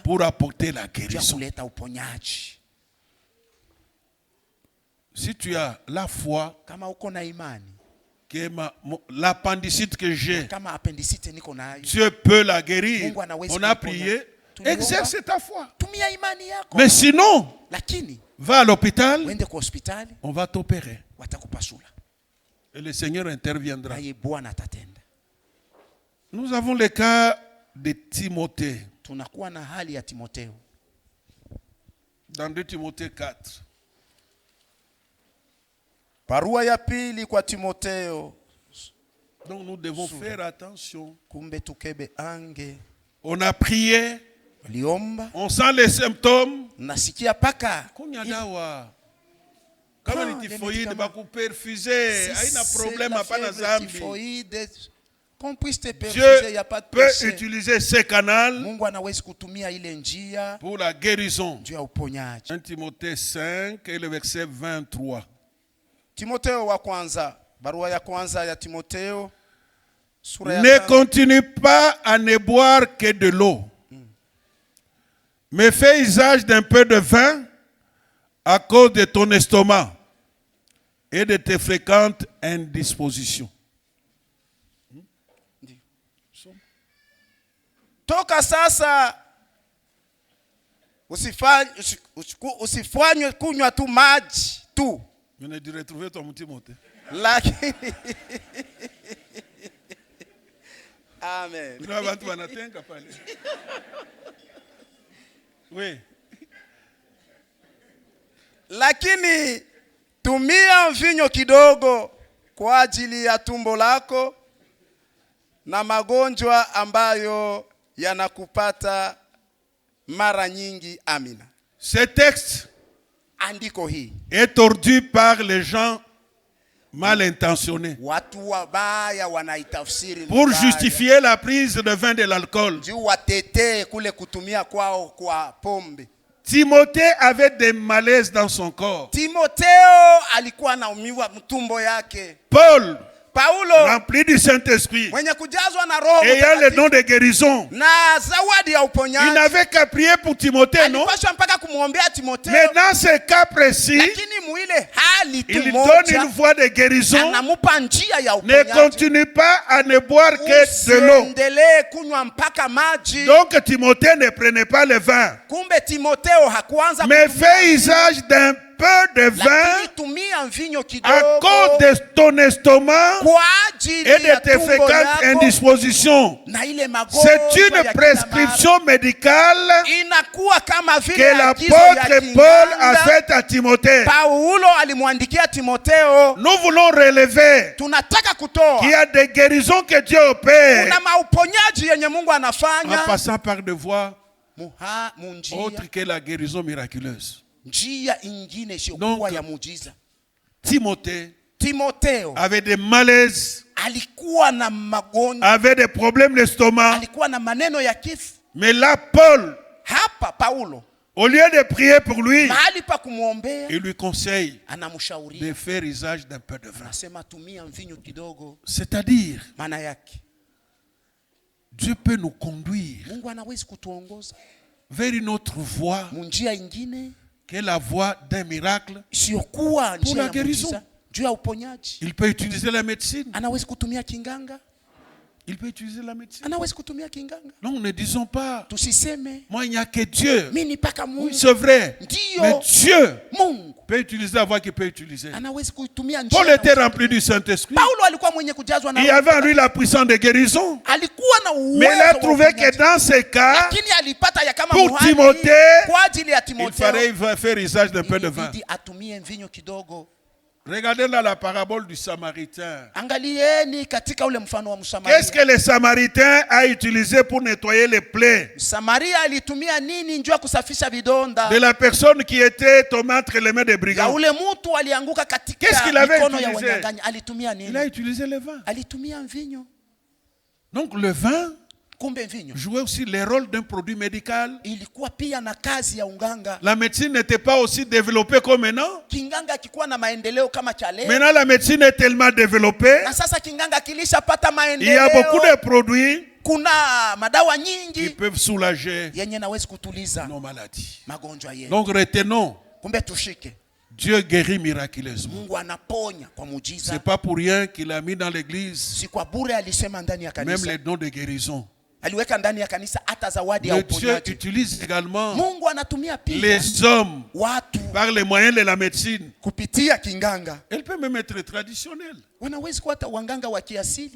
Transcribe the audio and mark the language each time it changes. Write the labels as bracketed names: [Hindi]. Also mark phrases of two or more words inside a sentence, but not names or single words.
[French] pour apporter la [Swahili] ya [French] guérison. [Swahili] kuleta uponyaji. [French] Si tu as la foi, [Swahili] Kama uko na imani, [French] que l'appendicite que j'ai, [Swahili] kama appendicite niko nayo, [French] Dieu peut la guérir. [Swahili] Mungu anaweza [French] On a [Swahili] kuponya. [French] prié, [Swahili] Tuliomba. [French] exerce ta foi. [Swahili] tumia imani yako. [French] Mais sinon, [Swahili] Lakini [French] va à l'hôpital, [Swahili] wende kwa hospitali [French] on va t'opérer. [Swahili] watakupasula. [French] Et le Seigneur interviendra. [Swahili] Naye Bwana atatenda. [French] Nous avons le cas de Timothée. [Swahili] Tunakuwa na hali ya Timotheo. [French] Dans 2 Timothée 4. [Swahili] Barua ya pili kwa Timotheo. [French] Donc nous devons faire attention. [Swahili] Kumbe tukebe ange. [French] On a prié, [Swahili] Liomba. [French] on sent les symptômes. [Swahili] Nasikia paka. Kunya dawa. Kama ni [French] les typhoïde, médicaments. [Swahili] bakuperfuser. Haina problème, hapana zambi. [French] Qu'on puisse te Dieu perfuser, il n'y a pas de peut péché. utiliser ces canaux [Swahili] Mungu anawezi kutumia ile njia [French] pour la guérison. [Swahili] juu ya uponyaji. [French] 1 Timothée 5 et le verset 23. [Swahili] Timotheo wa kwanza, barua ya kwanza ya Timotheo sura ya [French] Ne [Swahili] 5. [French] continue pas à ne boire que de l'eau, mais fais usage d'un peu de vin à cause de ton estomac et de tes fréquentes indispositions. [Swahili] Toka sasa usifanywe kunywa tu maji tu. [French] Je ne dirais trouver ton Timothée. [Swahili] Lakini Amen. [French] Oui. [Swahili] Lakini tumia mvinyo kidogo kwa ajili ya tumbo lako na magonjwa ambayo yanakupata mara nyingi. Amina. [French] Ce texte [Swahili] Andiko hii [French] est tordu par les gens mal intentionnés [Swahili] watu wabaya wanaitafsiri [French] pour justifier la prise de vin de l'alcool. [Swahili] juu watetee kule kutumia kwao kwa pombe. [French] Timothée avait des malaises dans son corps. [Swahili] Timotheo alikuwa anaumiwa mtumbo yake. Paulo [French] rempli du Saint-Esprit, [Swahili] mwenye kujazwa na Roho [French] ayant le don de guérison, [Swahili] na zawadi ya uponyaji, [French] il n'avait qu'à prier pour Timothée, non? [Swahili] alipaswa mpaka kumwombea Timotheo. [French] Mais dans ce cas précis, [Swahili] Lakini muile hali tu [French] il [Swahili] moja, [French] donne une voie de guérison. [Swahili] anamupa njia ya [French] Ne [Swahili] uponyaji. [French] continue pas à ne boire que de l'eau. [Swahili] Usiendelee kunywa mpaka maji. [French] Donc Timothée ne prenait pas le vin, [Swahili] Kumbe Timotheo hakuanza [French] mais [Swahili] kutumia [French] fait usage d'un peu de vin [Swahili] lakini tumia mvinyo [French] à [Swahili] kidogo [French] cause de ton estomac [Swahili] kwa ajili [French] et de [Swahili] ya [French] tes [Swahili] tumbo [French] fréquentes [Swahili] lako [French] indispositions. [Swahili] na ile magonjwa [French] C'est une [Swahili] ya kila [French] prescription médicale [Swahili] mara. Inakuwa kama vile [French] que [Swahili] agizo ya [French] l'apôtre Paul a [Swahili] kinganga. [French] faite à Timothée. [Swahili] Paulo alimwandikia Timotheo. [French] Nous voulons relever [Swahili] Tunataka kutoa [French] qu'il y a des guérisons que Dieu opère [Swahili] kuna mauponyaji yenye Mungu [French] en [Swahili] anafanya [French] passant par des voies [Swahili] munjia [French] autres que la guérison miraculeuse. [Swahili] njia ingine isiyokuwa [French] Donc, [Swahili] ya muujiza. [French] Timothée [Swahili] Timotheo [French] avait des malaises, [Swahili] alikuwa na magonjwa, [French] avait des problèmes d'estomac. [Swahili] alikuwa na maneno ya kifo. [French] Mais là, Paul, [Swahili] Hapa Paulo [French] au lieu de prier pour lui, [Swahili] mahali pa kumwombea [French] il lui conseille [Swahili] anamshauria, [French] de faire usage d'un peu de vin. [Swahili] anasema tumia mvinyo kidogo. [French] C'est-à-dire, [Swahili] Maana yake [French] Dieu peut nous conduire [Swahili] Mungu anawezi kutuongoza [French] vers une autre voie [Swahili] munjia ingine [French] qui est la voie d'un miracle. [Swahili] isiyokuwa [French] Pour [Swahili] njia [French] la [Swahili] ya [French] guérison. [Swahili] muujiza juu ya uponyaji. [French] Il peut utiliser la médecine. [Swahili] Anawezi kutumia kinganga, [French] Il peut utiliser la médecine. [Swahili] anawezi kutumia kinganga. [French] Non, ne disons pas, [Swahili] Tusiseme [French] moi il n'y a que Dieu. [Swahili] mimi paka [French] Oui, [Swahili] Mungu. [French] c'est vrai. [Swahili] Ndio. [French] Mais Dieu [Swahili] Mungu [French] peut utiliser la voie qu'il peut utiliser. [Swahili] anawezi kuitumia njia. [French] Paul était rempli du Saint-Esprit. [Swahili] Paulo alikuwa mwenye kujazwa na [French] Il y avait en lui la puissance de guérison. [Swahili] alikuwa na uwezo. [French] Mais il a [Swahili] wa [French] trouvé que [Swahili] uponyaji. [French] dans ces cas, [Swahili] Lakini alipata ya kama [French] pour [Swahili] muhani [French] Timothée, [Swahili] kwa ajili ya [French] il [Swahili] Timotheo [French] fallait faire usage d'un peu de vin. [Swahili] ilibidi atumie mvinyo kidogo. [French] Regardez dans la parabole du Samaritain. [Swahili] Angalieni katika ule mfano wa [French] Qu'est-ce [Swahili] Msamaria. [French] que le Samaritain a utilisé pour nettoyer les plaies [Swahili] Samaria alitumia nini njoo kusafisha vidonda [French] de la personne qui était tombée entre les mains des [Swahili] ya [French] brigands? [Swahili] ule mtu alianguka [French] Qu'est-ce [Swahili] katika [French] qu'il avait [Swahili] mikono ya [French] utilisé? [Swahili] wanyang'anyi? Alitumia [French] Il a [Swahili] nini? [French] utilisé le vin. [Swahili] Alitumia mvinyo. [French] Donc le vin [Swahili] Kumbe mvinyo [French] jouait aussi le rôle d'un produit médical. [Swahili] ilikuwa pia na kazi ya unganga. [French] La médecine n'était pas aussi développée comme maintenant. [Swahili] Kinganga akikuwa na maendeleo kama cha leo, [French] Maintenant, la médecine est tellement développée. [Swahili] na sasa kinganga kilishapata [French] Il y a beaucoup [Swahili] maendeleo, [French] de produits [Swahili] kuna madawa [French] qui [Swahili] nyingi [French] peuvent soulager [Swahili] yenye nawezi kutuliza [French] nos maladies. [Swahili] magonjwa yetu. [French] Donc retenons, [Swahili] Kumbe tushike, [French] Dieu guérit miraculeusement. [Swahili] Mungu anaponya kwa [French] Ce [Swahili] muujiza. [French] n'est pas pour rien qu'il a mis dans l'église [Swahili] Si kwa bure alisema ndani ya [French] même [Swahili] kanisa, [French] les dons de guérison. [Swahili] aliweka ndani ya kanisa hata zawadi ya [French] Le Dieu [Swahili] uponyaji. [French] utilise également [Swahili] Mungu anatumia pia [French] les hommes [Swahili] watu [French] par les moyens de la médecine. [Swahili] kupitia kinganga. [French] Elle peut même être traditionnelle. [Swahili] Wanawezi kuwa hata wanganga wa kiasili,